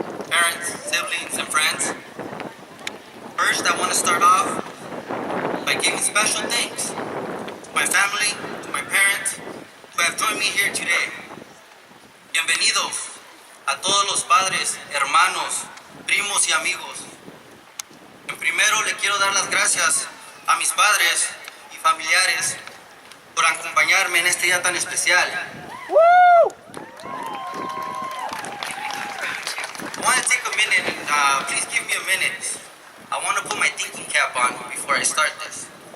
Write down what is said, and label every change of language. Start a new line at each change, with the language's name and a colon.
English: parents, siblings, and friends. First, I want to start off by giving special thanks to my family, to my parents, who have joined me here today.
Spanish: Bienvenidos a todos los padres, hermanos, primos y amigos. En primero, le quiero dar las gracias a mis padres y familiares por acompañarme en este día tan especial.
English: I want to take a minute and please give me a minute. I want to put my thinking cap on before I start this.